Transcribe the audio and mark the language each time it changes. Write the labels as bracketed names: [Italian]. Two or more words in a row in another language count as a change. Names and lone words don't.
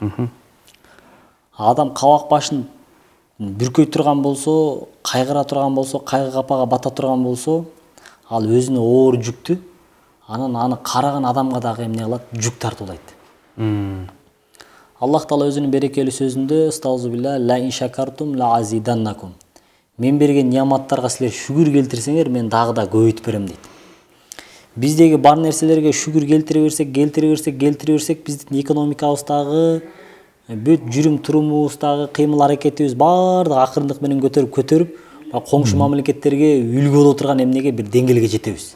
[Kyrgyz] Адам кабак башын бүркөй турган болсо, кайгыра турган болсо, кайгы капага бата турган болсо, ал өзүнө оор жүктү анан аны караган адамга дагы эмне кылат, жүк тартуулайт. Аллах Таала өзүнүн берекелүү сөзүндө [Arabic] أعوذ بالله لئن شكرتم لأزيدنكم. [Kyrgyz] Мен берген niamаттарга силер шүгүр келтирсеңер, мен дагы да көбөйтүп берем дейт. Биздеги бар нерселерге шүгүр келтире берсек, биздин экономикабыздагы, бүт жүрүм турумубуздагы кыймыл аракетибиз баардыгы акырындык менен көтөрүп, коңшу мамлекеттерге үлгү боло турган эмнеге бир деңгээлге жетебиз.